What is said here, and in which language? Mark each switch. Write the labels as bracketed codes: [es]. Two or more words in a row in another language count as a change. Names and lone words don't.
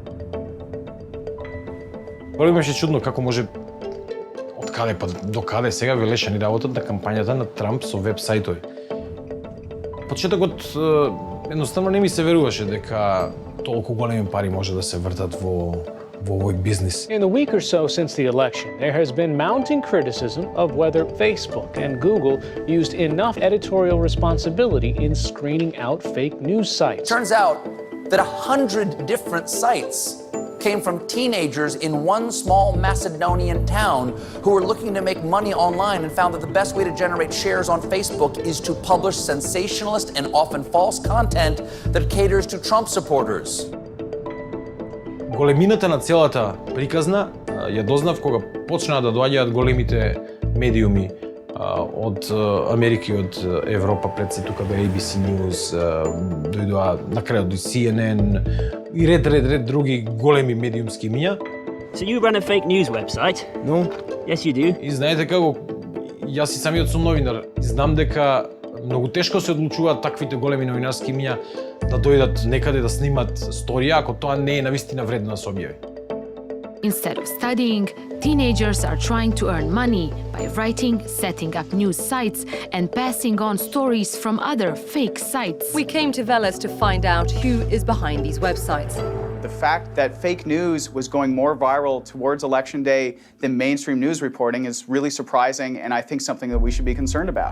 [mk] Прво беше чудно како може од каде па до каде сега Велешани работат на кампањата на Трамп со веб-сајтови. Почетокот едноставно не ми се веруваше дека толку големи пари може да се вртат во овој бизнис. [en] In the week or so since the election, there has been mounting criticism of whether Facebook and Google used enough editorial responsibility in screening out fake news sites. Turns out that 100 different sites came from teenagers in one small Macedonian town who were looking to make money online and found that the best way to generate shares on Facebook is to publish sensationalist and often false content that caters to Trump supporters. [mk] Големината на целата приказна ја дознав кога почнаа да доаѓаат големите медиуми од Америка и од Европа, пред се тука бе ABC News, дојдоа на крајот до CNN и ред други големи медиумски имиња. [en] So you run a fake news website? No. Yes, you do. [mk] И знаете како, јас и самиот сум новинар, и знам дека многу тешко се одлучуваат таквите големи новинарски имиња да дојдат некаде да снимат сторија, ако тоа не е навистина вредно да се објави. [en] Instead of studying, teenagers are trying to earn money by writing, setting up news sites, and passing on stories from other fake sites. We came to Veles to find out who is behind these websites. The fact that fake news was going more viral towards Election Day than mainstream news reporting is really surprising, and I think something that we should be concerned about.